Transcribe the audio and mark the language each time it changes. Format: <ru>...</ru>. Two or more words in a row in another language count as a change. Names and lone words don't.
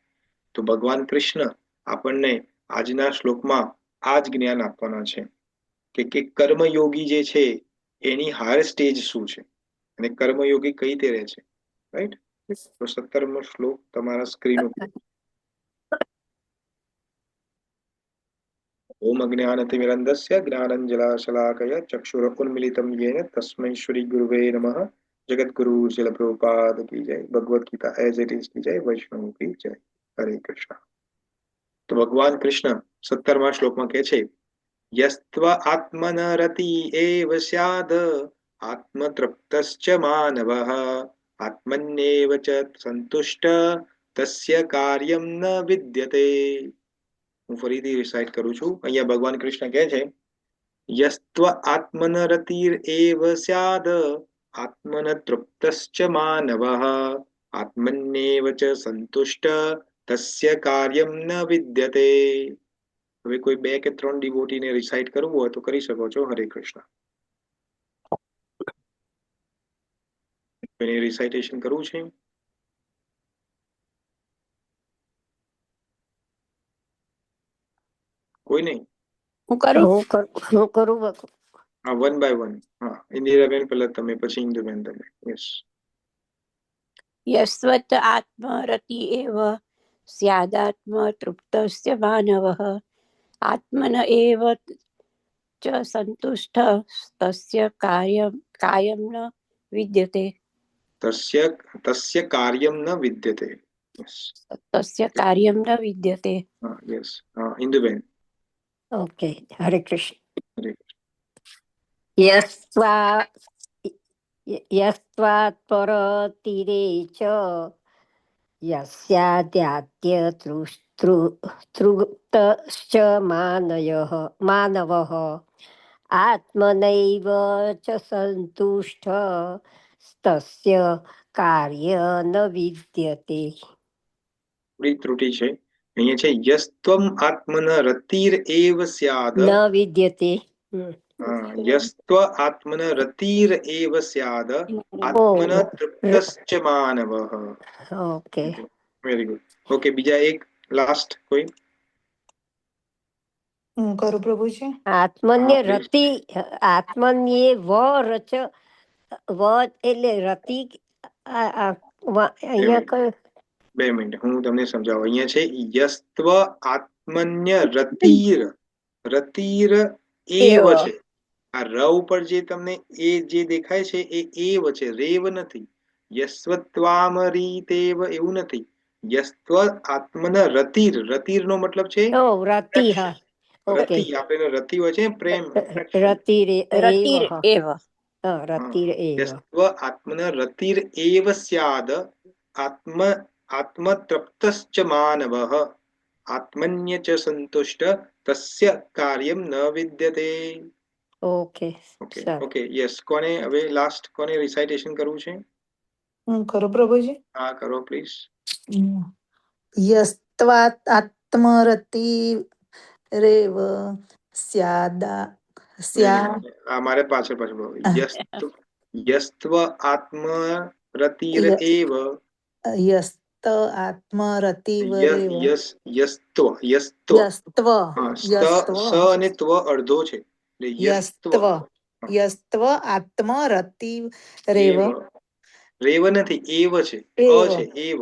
<gu>તો ભગવાન કૃષ્ણ આપણને આજના શ્લોકમાં આ જ જ્ઞાન આપવાના છે કે કર્મયોગી જે છે એની હાયર સ્ટેજ શું છે, અને કર્મયોગી કઈ રીતે રહે છે. રાઈટ. તો 17મો શ્લોક તમારા સ્ક્રીન ઉપર.</gu> <sa>ઓમ અજ્ઞાનતિમિરન્ધસ્ય જ્ઞાનંજલાશલાકયા ચક્ષુરુન્મિલિतं येन તસ્मै શ્રી ગુરુવે નમઃ.</sa> <hi>जगतगुरु श्रील प्रभुपाद की जय, भगवत गीता एज इट इज की जय, वैष्णव की जय।</hi> <gu>હરે કૃષ્ણ. તો ભગવાન કૃષ્ણ 17મા શ્લોકમાં કહે છે,</gu> <sa>यस्त्व आत्मन रति एव स्याद आत्मतृप्तश्च मानवः आत्मन्येव च संतुष्ट तस्य कार्यम न विद्यते।</sa> <gu>હું ફરીથી રિસાઇટ કરું છું। અહીંયા ભગવાન કૃષ્ણ કહે છે,</gu> <sa>यस्त्व आत्मन रतिरेव स्याद आत्मन तृप्तश्च मानवः आत्मन्येव च संतुष्ट तस्य कार्यम न विद्यते।</sa> <gu>હવે કોઈ 2 કે 3 ડિવોટીને રિસાઇટ કરવું હોય તો કરી શકો છો। હરે કૃષ્ણ। કોઈને રિસાઇટેશન કરવું છે? કોઈ નહીં? હું કરું? હું કરું બકુ. હા, 1 by 1। હા, ઇન્દિરાબેન પહેલા તમે, પછી ઇન્દુબેન તમે। યસ।</gu> <sa>यस्त्वत् आत्मरति एव स्यादात्म तृप्तस्य मानवः आत्मन एव च संतुष्टः तस्य कार्यं न विद्यते। तस्य कार्यम न विद्यते। यस। तस्य कार्यं न विद्यते।</sa> <gu>હા, યસ. હા, ઇન્દુબેન। ઓકે, હરે કૃષ્ણ.</gu> <sa>हरे યસ્વા યસ્વાत् પરતીરે ચ યસ્યાદ્યાત્ય તૃપ્તશ્ચ માનવઃ આત્મનૈવ ચ સંતુષ્ટ તસ્ય કાર્ય ન વિદ્યતે.</sa> <gu>થોડી ત્રુટિ છે। અહીંયા છે,</gu> <sa>યસ્ત્વમ આત્મન રતિર એવ સ્યાદ। ન વિદ્યતે. हाँ, यस्त्व आत्मन रतिर एव स्याद आत्मन तृप्तश्च मानवः।</sa> <gu>ઓકે,</gu> <en>very good.</en> <gu>ઓકે, બીજા એક લાસ્ટ કોઈ? હું કરું પ્રભુજી?</gu> <sa>આત્મન્ય</sa> <gu>હા, please. રતિ, આત્મન્યે વ રચ, વ એટલે રતિ. અહીંયા કયું? 2 મિનિટ, હું તમને સમજાવું। અહીંયા છે,</gu> <sa>યસ્ત્વ આત્મન્ય રતિર, રતિર</sa> <gu>એવ છે। આ ર ઉપર જે તમને એ જે દેખાય છે એ એવ છે, રેવ નથી। યસ્વત્વામરીતેવ એવું નથી। યસ્ત્વ આત્મન રતિર, રતિર નો મતલબ છે ઓ રતિ, હા, ઓકે. રતિ, આપણે રતિ હોય છે પ્રેમ, affection।</gu> <sa>રતિર रतिर् एव રતિર એવ यस्त्व आत्मन रतिर एव स्याद आत्मतृप्तश्च मानवः आत्मन्य च संतुष्ट तस्य कार्यम न विद्यते।</sa> <gu>ઓકે, ओके સર.</gu> <en>okay yes.</en> <gu>કોને હવે લાસ્ટ કોને રિસાઇટેશન કરવું છે? હું કરું પ્રભુજી? હા, કરો પ્લીઝ।</gu> <sa>યસ્ત્વાत् આત્મરતિ રેવ સ્યાદા</sa> <gu>આ મારે પાછળ પાછળ બોલો।</gu> <sa>यस्त्व आत्म रतिर एव યસ્ત આત્મરતિવ રેવ यस्त्व યસ્ત્વ</sa> <gu>હા,</gu> <sa>યસ્ત્વ</sa> <gu>સ અને ત્વ અડધો છે, એટલે યસ્ત્વ।</gu> <sa>યસ્ત્વ આત્મરતિ રેવ</sa> <gu>રેવ નથી, એવ છે, અ છે, એવ।</gu>